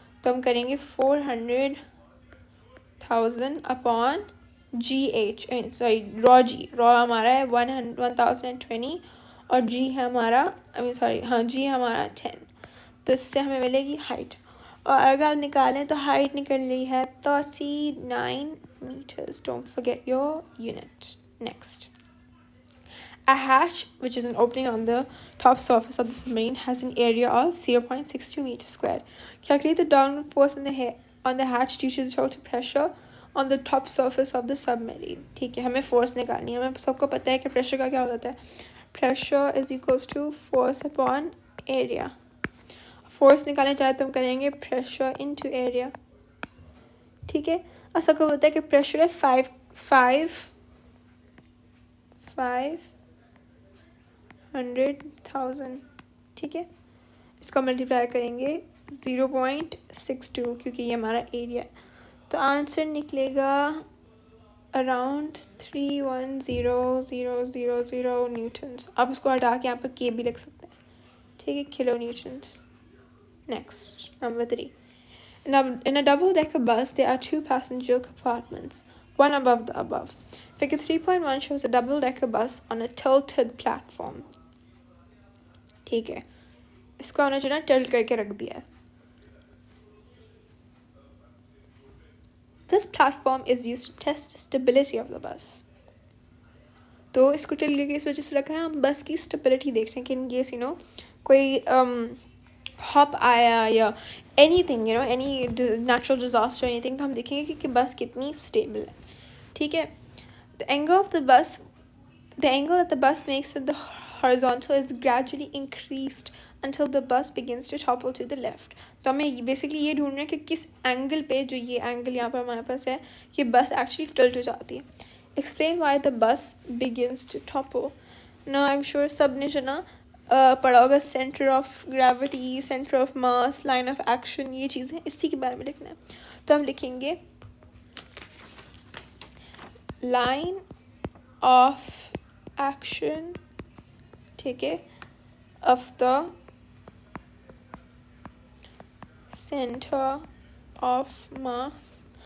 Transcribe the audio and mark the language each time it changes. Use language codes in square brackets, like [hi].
[hi] तो हम करेंगे 400,000 अपॉन GH, सॉरी रॉ जी, रॉ हमारा है 1020 और G है हमारा, G है हमारा 10। तो इससे हमें मिलेगी हाइट, और अगर आप निकालें तो हाइट निकल रही है 39 meters. [en] Don't forget your unit. Next, a hatch, which is an opening on the top surface of the submarine, has an area of 0.62 meters squared. Calculate the downward force on the hatch due to the total pressure on the top surface of the submarine. [hi] ठीक है, हमें force निकालनी है। हमें सबको पता है कि प्रेशर का क्या होता है, pressure is equals to force upon area. Force निकालना चाहे तो हम करेंगे प्रेशर इनटू एरिया, ठीक है। और सबको पता है कि प्रेशर है 500,000, ठीक है। इसको मल्टीप्लाई करेंगे 0.62, क्योंकि ये हमारा एरिया है। तो आंसर निकलेगा अराउंड 310,000 न्यूटन्स। आप इसको हटा के यहाँ पर के भी लिख सकते हैं, ठीक है, kilo Newton's. Next, number 3. [en] In a double-decker bus, there are 2 passenger compartments, one above the above. Figure 3.1 shows a double-decker bus on a tilted platform. [hi] ठीक है, इसको हमने जो ना टिल्ट करके रख दिया है। [en] This platform is used to test stability of the bus. [hi] तो इसको टिल के इस वजह से रखा है, हम बस की स्टेबिलिटी देख रहे हैं कि इन केस कोई हॉप आया या [en] anything any natural disaster anything, [hi] तो हम देखेंगे कि बस कितनी स्टेबल है. ठीक है. [en] The angle that the bus makes to the horizontal is gradually increased until the bus begins to topple to the left. [hi] तो हमें बेसिकली ये ढूंढना है कि किस एंगल पे, जो ये एंगल यहाँ पर हमारे पास है, कि बस एक्चुअली टिल्ट हो जाती है. [en] Explain why the bus begins to topple. Now I'm sure [hi] सब ने जो ना पढ़ा होगा centre of gravity, centre of mass, line of action, ये चीज़ें इसी के बारे में लिखना है. तो हम लिखेंगे लाइन ऑफ एक्शन, ठीक है, of the centre of mass.